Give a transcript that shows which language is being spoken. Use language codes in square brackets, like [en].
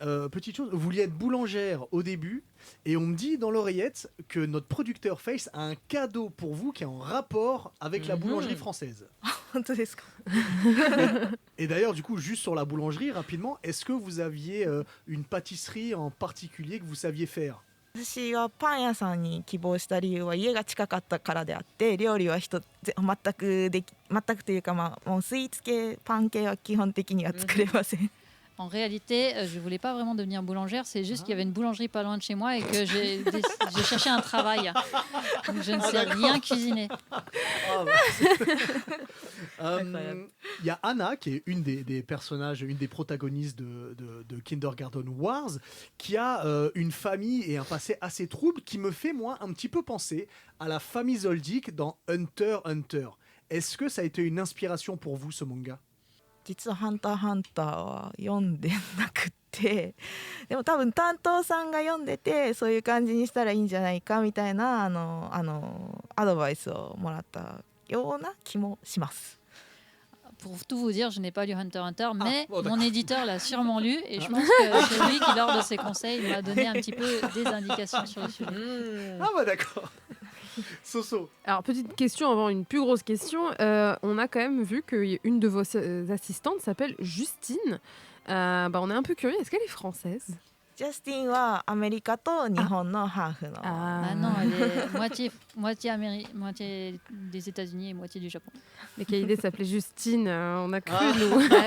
[fr] Petite chose, vous vouliez être boulangère au début et on me dit dans l'oreillette que notre producteur Face a un cadeau pour vous qui est en rapport avec la boulangerie française. Et d'ailleurs du coup juste sur la boulangerie rapidement, est-ce que vous aviez une pâtisserie en particulier que vous saviez faire? [ja] 私はパン屋さんに希望した理由は家が近かったからであって料理は全くというかもうスイーツ系パン系は基本的には作れません。 [fr] En réalité, je voulais pas vraiment devenir boulangère, c'est juste qu'il y avait une boulangerie pas loin de chez moi et que j'ai cherché un travail. Donc je ne sais rien cuisiner. Il y a Anna qui est une des personnages, une des protagonistes de Kindergarten Wars, qui a une famille et un passé assez trouble qui me fait moi un petit peu penser à la famille Zoldyck dans Hunter x Hunter. Est-ce que ça a été une inspiration pour vous ce manga? [ja] 実はハンターハンターは読んでなくってでも多分担当さんが読んでてそういう感じにしたらいいんじゃないかみたいなアドバイスをもらったような気もします。 [fr] Pour tout vous dire, je n'ai pas lu Hunter x Hunter, mais mon éditeur l'a sûrement lu et je pense que c'est lui qui, lors de ses conseils, m'a donné un petit peu des indications sur le sujet. Ah bah d'accord. Soso. Alors, petite question avant une plus grosse question. On a quand même vu qu'une de vos assistantes s'appelle Justine. On est un peu curieux. Est-ce qu'elle est française? [ja] ジャスティンはアメリカと日本のハーフの。 [fr] Ah non, elle est moitié des États-Unis et moitié du Japon. Mais quelle idée s'appelait Justine, on a cru nous.